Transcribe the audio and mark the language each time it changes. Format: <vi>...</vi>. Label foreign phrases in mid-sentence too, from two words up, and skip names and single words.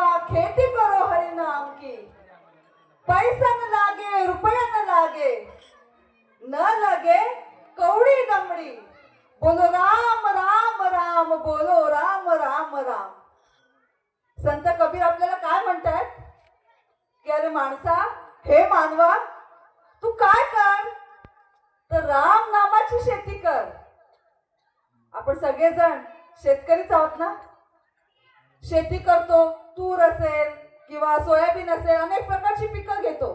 <hi>खेती करो हरि नाम की, पैसा न लागे रुपया न लागे, न लगे कौड़ी दमड़ी, बोलो राम राम राम, बोलो राम राम राम.</hi> <mr>संत कबीर आपल्याला काय म्हणतात की अरे माणसा, हे मानवा, तू काय कर तर राम नामाची शेती कर. आपण सगळेजण शेतकरीच आहोत ना. शेती करतो, तूर असेल किंवा सोयाबीन असेल, अनेक प्रकारची पिकं घेतो.</mr>